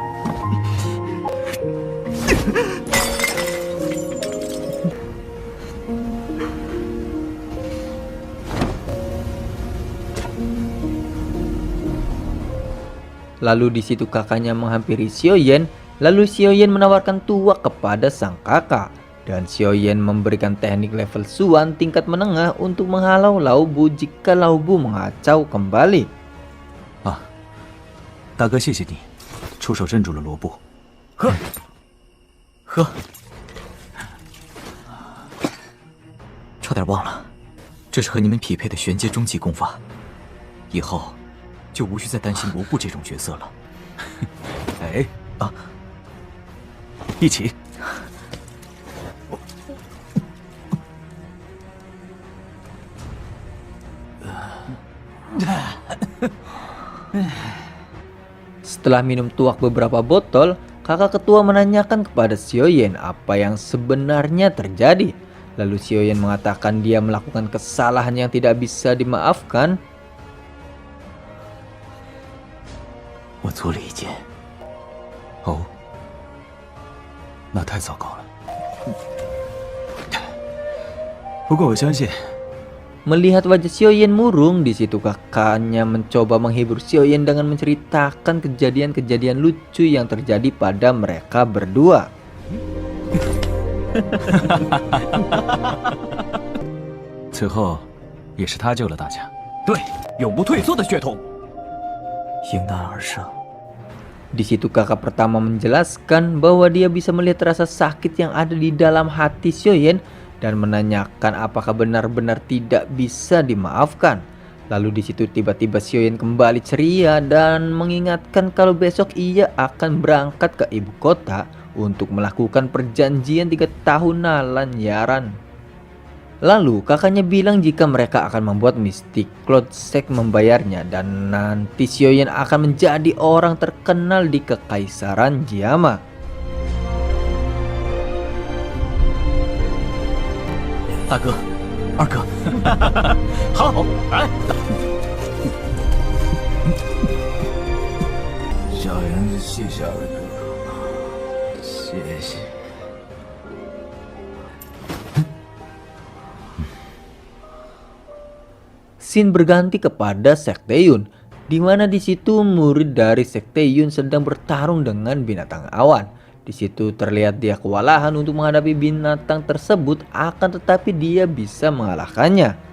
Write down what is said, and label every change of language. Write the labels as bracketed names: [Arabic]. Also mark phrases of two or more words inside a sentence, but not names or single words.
[Indonesian] di situ kakaknya menghampiri Xiaoyan, lalu Xiaoyan menawarkan tuak kepada sang kakak, dan Xiaoyan memberikan teknik level Suan tingkat menengah untuk menghalau Lao Bu jika Lao Bu mengacau kembali. [Chinese] 大哥，谢谢你，出手镇住了罗布。喝，差点忘了，这是和你们匹配的玄阶中级功法，以后就无需再担心罗布这种角色了。哎，一起。 [Indonesian] Setelah minum tuak beberapa botol, kakak ketua menanyakan kepada Xiaoyan apa yang sebenarnya terjadi. Lalu Xiaoyan mengatakan dia melakukan kesalahan yang tidak bisa dimaafkan. [Chinese] 我做了一件。哦，那太糟糕了。不过我相信。 [Indonesian] Melihat wajah Xiaoyan murung, di situ kakaknya mencoba menghibur Xiaoyan dengan menceritakan kejadian-kejadian lucu yang terjadi pada mereka berdua. [Chinese] 最后，也是他救了大家。对，永不退缩的血统。迎难而上。 [Indonesian] Di situ kakak pertama menjelaskan bahwa dia bisa melihat rasa sakit yang ada di dalam hati Xiaoyan dan menanyakan apakah benar-benar tidak bisa dimaafkan. Lalu di situ tiba-tiba Xiaoyan kembali ceria dan mengingatkan kalau besok ia akan berangkat ke ibu kota untuk melakukan perjanjian 3 tahunan lanyaran. Lalu kakaknya bilang jika mereka akan membuat Mystic Cloud Sect membayarnya dan nanti Xiaoyan akan menjadi orang terkenal di Kekaisaran Jiama. [Chinese] 大哥，二哥，好，来。小言子谢谢二哥，谢谢。 [Indonesian] Scene berganti kepada Sekte Yun, di mana di situ murid dari Sekte Yun sedang bertarung dengan binatang awan. Di situ terlihat dia kewalahan untuk menghadapi binatang tersebut, akan tetapi dia bisa mengalahkannya.